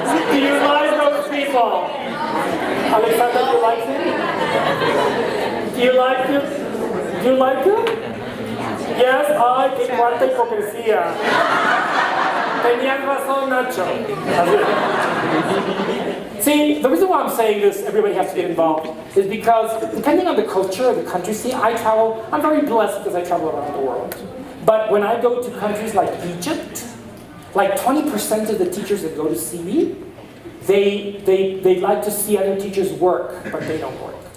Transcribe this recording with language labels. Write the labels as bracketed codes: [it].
[en] Do you like those people? Alexander, do you like them? Do you like them? Do you like them? [es] Yes, ay, qué cuarta hipocresía. Tenían razón, Nacho. [en] See, the reason why I'm saying this, everybody has to get involved, is because depending on the culture of the country, see, I'm very blessed because I travel around the world. But when I go to countries like Egypt, like 20% of the teachers that go to see me, they like to see other teachers work, but they don't work.